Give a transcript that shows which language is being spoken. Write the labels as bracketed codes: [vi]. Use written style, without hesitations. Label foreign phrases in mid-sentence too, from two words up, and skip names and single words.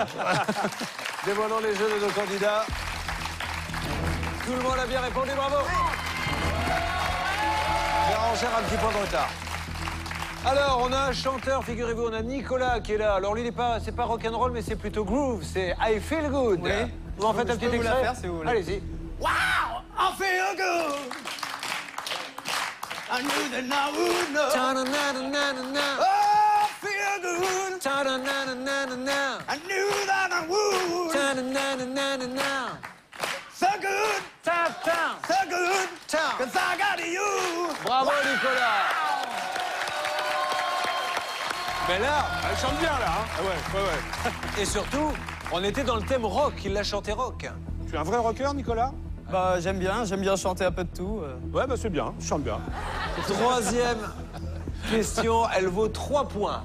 [fr] Dévoilons les jeux de nos candidats. Tout le monde a bien répondu, bravo. Bérangère a un petit point de retard. Alors, on a un chanteur, figurez-vous, on a Nicolas qui est là. Alors lui, c'est pas rock'n'roll, mais c'est plutôt groove. C'est I Feel Good. Oui. Vous en faites un petit vous la extrait faire, si vous voulez. Allez-y. [en] Wow, I feel good. I knew that I would know. Ta-na-na-na-na-na. Oh, I feel good. Ta-na-na-na-na-na. I knew that I would. Ta-na-na-na-na-na. So good, Ta-ta. so good. Ta. 'Cause I got you. [fr] Bravo, Nicolas. Mais là, Elle chante bien, là. Hein. Ah ouais. et surtout, on était dans le thème rock. Il l'a chanté rock. Tu es un vrai rocker, Nicolas? Bah, j'aime bien chanter un peu de tout. Ouais, bah c'est bien, je chante bien. Troisième question, elle vaut 3 points.